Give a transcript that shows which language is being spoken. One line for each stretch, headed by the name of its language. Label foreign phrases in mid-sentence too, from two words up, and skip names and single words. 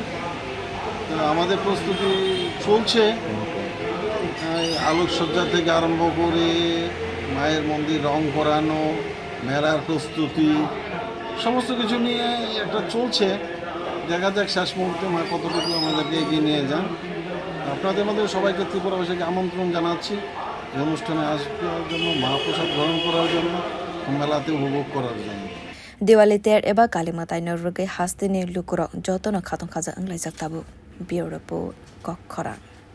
Bangla: আমাদের প্রস্তুতি চলছে, আলোকসজ্জা থেকে আরম্ভ করে মায়ের মন্দির রং করানো, মেলার প্রস্তুতি, সমস্ত কিছু নিয়ে একটা চলছে। দেখা যাক শেষ মুহূর্তে মা কতটুকু আমাদেরকে এগিয়ে নিয়ে যান। আপনাদের মধ্যে সবাইকে ত্রিপুরাবাসীকে আমন্ত্রণ জানাচ্ছি এই অনুষ্ঠানে আসবার জন্য, মহাপ্রসাদ গ্রহণ করার জন্য, মেলাতে উপভোগ করার জন্য।
Kok Borok: Diwali ter eba kalimatai no rugai hastini lukuro jotono khatong khaja anglai jaktabu bioropo kokhora